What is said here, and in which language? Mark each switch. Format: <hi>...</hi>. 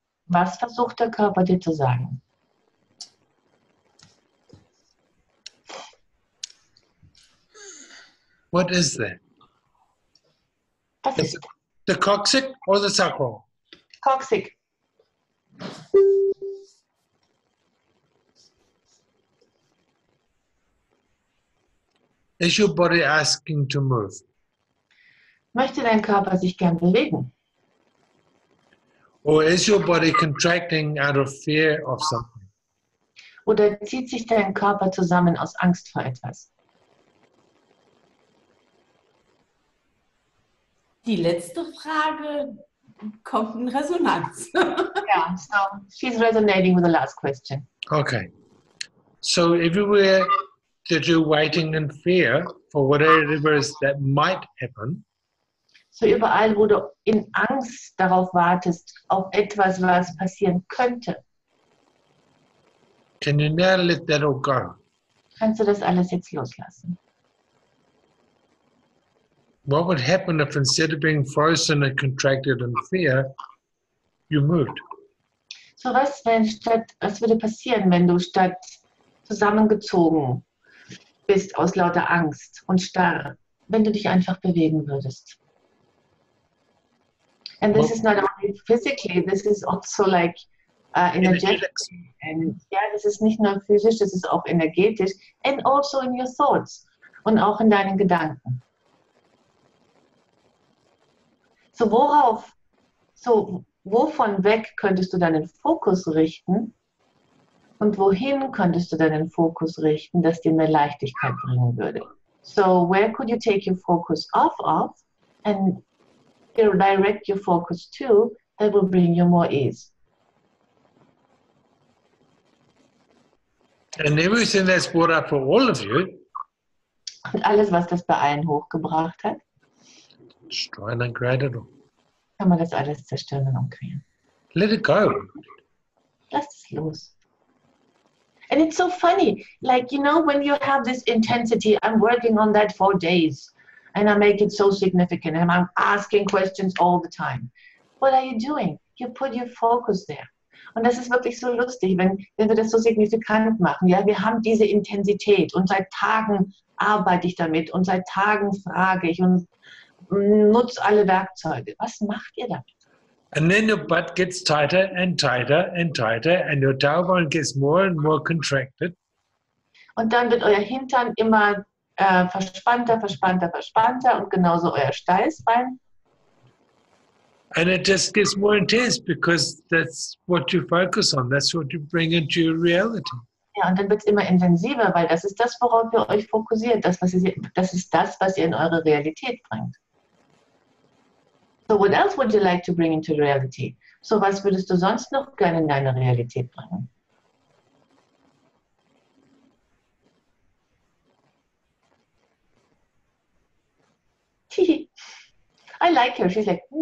<de>Was versucht der Körper dir zu sagen?</de> <en>What is that?</en> <de>Was ist</de> <en>The coccyx or the sacral? Coccyx? Is your body asking to move?</en> <de>Möchte dein Körper sich gern bewegen?</de> <en>Or is your body contracting out of fear of something?</en> <de>Oder zieht sich dein Körper zusammen aus Angst vor etwas? Die letzte Frage kommt eine Resonanz.</de> <en>Yeah, so she's resonating with the last question. Okay. So everywhere that you're waiting in fear for whatever it is that might happen,</en> <de>So überall, wo du in Angst darauf wartest, auf etwas, was passieren könnte,</de> <en>can you now let that all go?</en> <de>kannst du das alles jetzt loslassen.</de> <en>What would happen if instead of being frozen and contracted in fear, you moved?</en> <de>So was würde passieren, wenn du statt zusammengezogen bist aus lauter Angst und Starre, wenn du dich einfach bewegen würdest?</de> <en>And this is not only physically, this is also like energetics. And yeah,</en> <de>das ist nicht nur physisch, das ist auch energetisch.</de> <en>And also in your thoughts.</en> <de>Und auch in deinen Gedanken. Wovon weg könntest du deinen Fokus richten? Und wohin könntest du deinen Fokus richten, das dir mehr Leichtigkeit bringen würde?</de> <en>So where could you take your focus off of and direct your focus to that will bring you more ease? And everything that's brought up for all of you,</en> <de>Und alles, was das bei allen hochgebracht hat,</de> <en>destroy and create it all.</en> <de>kann man das alles zerstören und umkreieren.</de> <en>Let it go.</en> <de>Lass es los.</de> <en>And it's so funny, like, you know, when you have this intensity, I'm working on that for days, and I make it so significant, and I'm asking questions all the time. What are you doing? You put your focus there.</en> <de>Und das ist wirklich so lustig, wenn wir das so signifikant machen. Ja, wir haben diese Intensität und seit Tagen arbeite ich damit und seit Tagen frage ich und nutze alle Werkzeuge. Was macht ihr damit?</de> <en>And then your butt gets tighter and tighter and tighter, and your tailbone gets more and more contracted.</en> <de>Und dann wird euer Hintern immer verspannter, verspannter, verspannter und genauso euer Steißbein.</de> <en>And it just gets more intense because that's what you focus on. That's what you bring into your reality.</en> <de>Ja, und dann wird es immer intensiver, weil das ist das, worauf ihr euch fokussiert. Das ist das, was ihr in eure Realität bringt.</de> <en>So what else would you like to bring into reality?</en> <de>So was würdest du sonst noch gerne in deine Realität bringen?</de> <en>I like her. She's like,</en>